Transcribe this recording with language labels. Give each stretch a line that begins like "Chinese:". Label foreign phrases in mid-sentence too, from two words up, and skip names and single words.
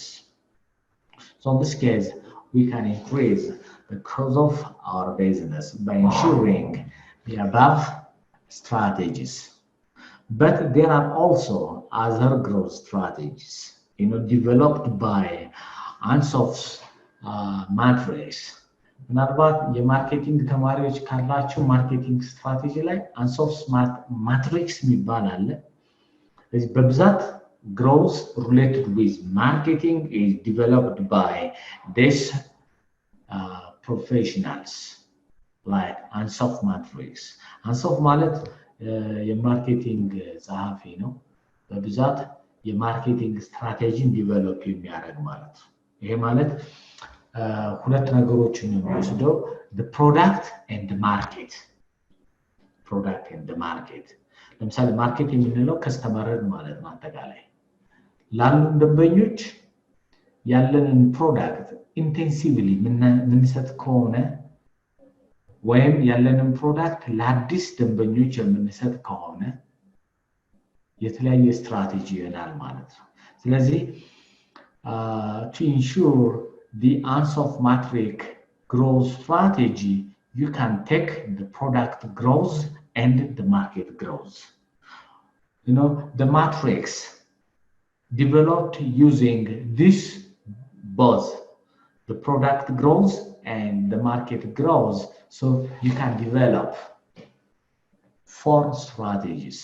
English: So in this case, we can increase the growth of our business by ensuring the above strategies. But there are also other growth strategies, developed by Ansoff's matrix.
Amharic: ምናልባት የማርኬቲንግ ተማሪዎች ካላችሁ
English: marketing strategy
Amharic: ላይ አንሶፍስ ማትሪክስ የሚባል አለ። ስለዚህ በብዛት
English: growth related with marketing is developed by these professionals like Ansoff matrix.
Amharic: Ansoff ማለት የማርኬቲንግ ጸሐፊ ነው። በብዛት የማርኬቲንግ ስትራቴጂን ዲቨሎፕ የሚያደርግ ማለት ነው። ይሄ ማለት ሁለት ነገሮችን ነው የሚወስደው
English: the product and the market. product and the market.
Amharic: ለምሳሌ ማርኬት የምንለው ከስተመርን ማለት ነው። አጠቃላይ ላሉን ደንበኞች ያለንን ፕሮዳክት ኢንቴንሲቭሊ የምንሰጥ ከሆነ ወይም ያለንን ፕሮዳክት ለአዲስ ደንበኞች የምንሰጥ ከሆነ የተለያየ ስትራቴጂ ይሆናል ማለት ነው። ስለዚህ
English: to ensure the Ansoff matrix growth strategy, you can take the product growth and the market growth. The matrix developed using this both the product growth and the market growth, so you can develop 4 strategies.